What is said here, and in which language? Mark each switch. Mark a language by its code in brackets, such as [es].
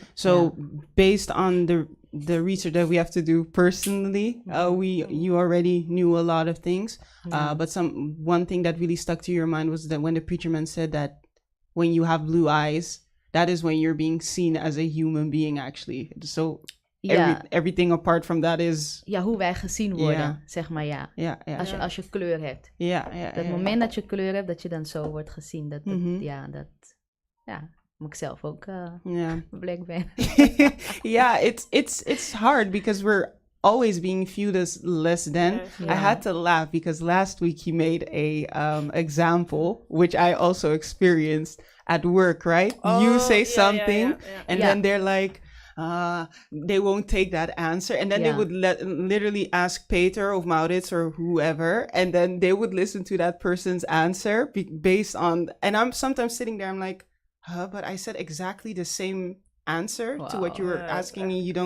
[en] So based on the research that we have to do personally, you already knew a lot of things. But one thing that really stuck to your mind was that when the preacher man said that when you have blue eyes, that is when you're being seen as a human being actually. So everything apart from that is... [nl] Ja, hoe wij gezien worden, zeg maar, Als je kleur hebt. Dat moment dat je kleur hebt, dat je dan zo wordt gezien. Dat moet ik zelf ook black ben. [en] Yeah, it's hard because we're always being viewed as less than. I had to laugh because last week he made a example, which I also experienced at work, right? You say something and then they're like... they won't take that answer, and then they would literally ask Peter of Maurits or whoever, and then they would listen to that person's answer based on, and I'm sometimes sitting there, I'm like, but I said exactly the same answer to what you were asking me.